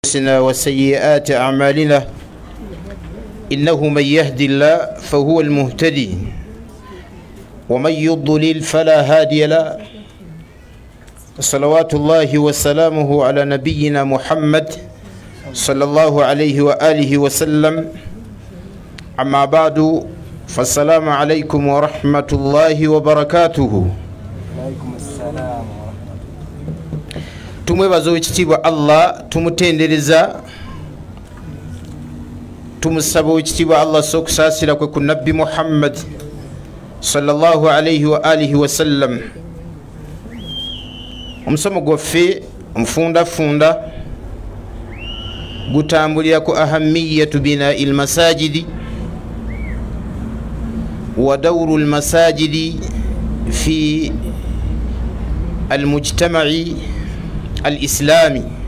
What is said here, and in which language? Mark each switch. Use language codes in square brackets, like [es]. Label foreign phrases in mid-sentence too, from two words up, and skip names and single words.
[ar] أنفسنا وسيئات أعمالنا إنه من يهدي الله فهو المهتدي ومن يضلل فلا هادي له صلوات الله وسلامه على نبينا محمد صلى الله عليه وآله وسلم أما بعد فالسلام عليكم ورحمة الله وبركاته. وعليكم السلام ورحمة الله. [lg] tumwebaza ekitiibwa Allah, tumutendereza, tumusaba ekitiibwa Allah sokusaasira kwe ku nabbi Muhammad [ar] صلى الله عليه وآله وسلم. [lg] Omusomo gwaffe omufundafunda gutambulira ku [ar] أهمية بناء المساجد ودور المساجد في المجتمع الإسلامي.